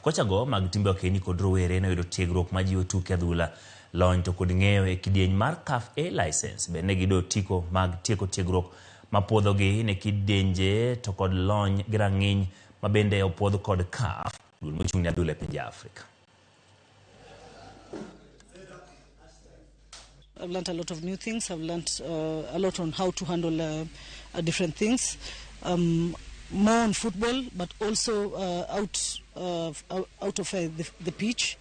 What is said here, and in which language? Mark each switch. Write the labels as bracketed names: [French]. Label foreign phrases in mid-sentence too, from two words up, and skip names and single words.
[Luo (Kenya and Tanzania)] Kocha go mag timbe okeni kod rowere ne yudo tiegruok majiwo tuke adhula lony to kod ng'eyo e kidieny mar CAF A license. Bende gido tiko mag tieko tiegruok mapodhogi ne kidenje to kod lony gi rang'iny mabende opodh kod CAF. Duol mochung' ne adhula e pinje Afrika. [English] I've learned a lot of new things. I've learned a lot on how to handle different things. More on football, but also out of the pitch.